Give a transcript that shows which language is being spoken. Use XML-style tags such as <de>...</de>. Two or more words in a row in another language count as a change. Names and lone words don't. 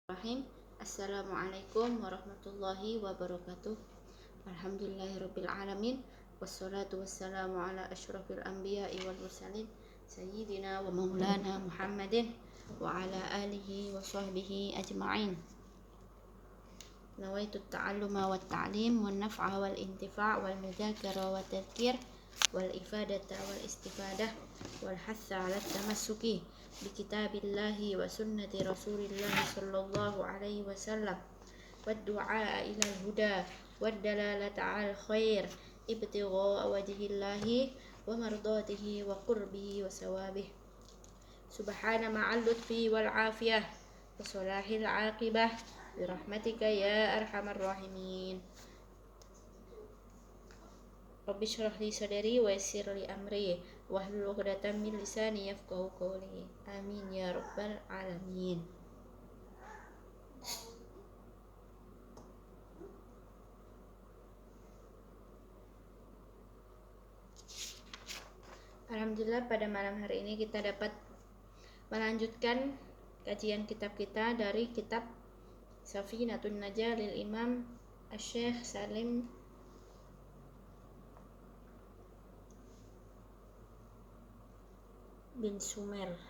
<ar>بسم الله الرحمن الرحيم. السلام عليكم ورحمة الله وبركاته. الحمد لله رب العالمين. والصلاة والسلام على أشرف الأنبياء والمرسلين سيدنا ومولانا محمد وعلى آله وصحبه أجمعين. نويت التعلم والتعليم والنفع والانتفاع والمذاكرة والتذكير والإفادة والاستفادة والحث على التمسك بكتاب الله وسنة رسول الله صلى الله عليه وسلم والدعاء إلى الهدى والدلالة على الخير ابتغاء وجه الله ومرضاته وقربه وثوابه. سبحان مع اللطف والعافية وصلاح العاقبة برحمتك يا أرحم الراحمين. رب اشرح لي صدري ويسر لي أمري واحلل عقدة من لساني يفقه قولي. آمين يا رب العالمين.</ar> <id>Alhamdulillah, pada malam hari ini kita dapat melanjutkan kajian kitab kita dari kitab Safinatun Najah lil Imam Asy-Syaikh Salim bin Sumer.</id>